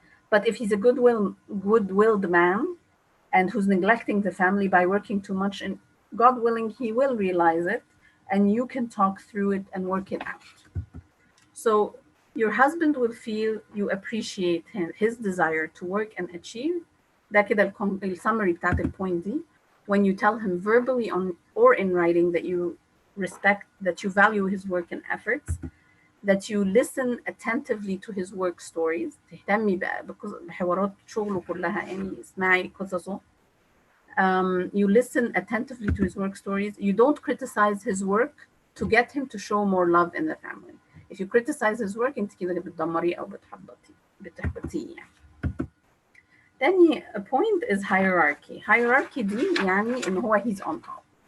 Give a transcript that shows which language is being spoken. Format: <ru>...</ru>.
<en>But if he's a good-willed man and who's neglecting the family by working too much, and God willing, he will realize it and you can talk through it and work it out. So Your husband will feel you appreciate his desire to work and achieve.</en> <ar>ده كده السمري بتاعت البوينت دي.</ar> <en>When you tell him verbally on or in writing that you respect, that you value his work and efforts, that you listen attentively to his work stories.</en> <ar>تهتمي بقى بحوارات شغله كلها، يعني اسمعي قصصه.</ar> <en>You listen attentively to his work stories. You don't criticize his work to get him to show more love in the family. If you criticize his work,</en> <ar>انت كده بتدمريه او بتحبطيه يعني. تاني</ar> <en>point is hierarchy. Hierarchy</en> <ar>دي يعني ان هو</ar> <en>he's on top.</en>